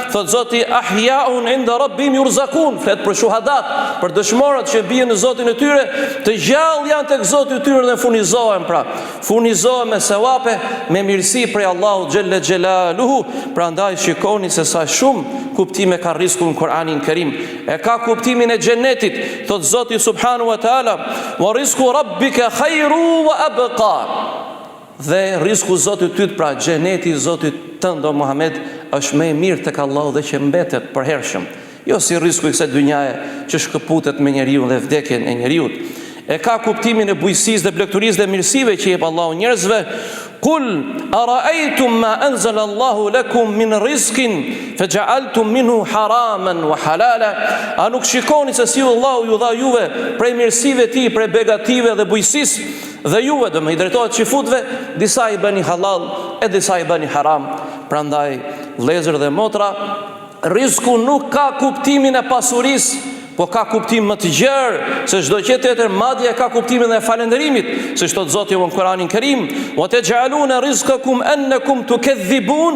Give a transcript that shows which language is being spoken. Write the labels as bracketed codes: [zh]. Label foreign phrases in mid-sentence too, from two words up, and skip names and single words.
[sq] Thot Zoti [ar] أحياء عند ربهم يرزقون, [sq] flet për shuhadat, për dëshmorët që bien në Zotin e tyre, të gjallë janë tek Zoti i tyre dhe furnizohen pra. Furnizohen me sevape, me mirësi prej Allahut [ar] جل جلاله. [sq] Prandaj shikoni se sa shumë kuptime ka rizku në Kur'anin Kerim. E ka kuptimin e xhenetit, thot Zoti [ar] سبحانه وتعالى, ورزق ربك خير وأبقى. [sq] Dhe rizku Zotit tyt, pra xheneti i Zotit tënd o Muhammed, është më i mirë tek Allahu dhe që mbetet për hershëm. Jo si rizku i kësaj dynjaje që shkëputet me njeriu dhe vdekjen e njeriu. E ka kuptimin e bujqësisë dhe blegturisë dhe mirësive që jep Allahu njerëzve. [ar] قل أرأيتم ما أنزل الله لكم من رزق فجعلتم منه حراما وحلالا. [sq] A nuk shikoni se si Allahu ju dha juve prej mirësive ti, prej begative dhe bujqësisë, dhe juve do me i drejtohet qifutve, disa i bëni halal e disa i bëni haram. Prandaj vëllezër dhe motra, rizku nuk ka kuptimin e pasurisë, po ka kuptim më të gjerë se çdo gjë tjetër, madje ka kuptimin e falënderimit, se thot Zoti në Kur'anin Kerim, [ar] وتجعلون رزقكم أنكم تكذبون.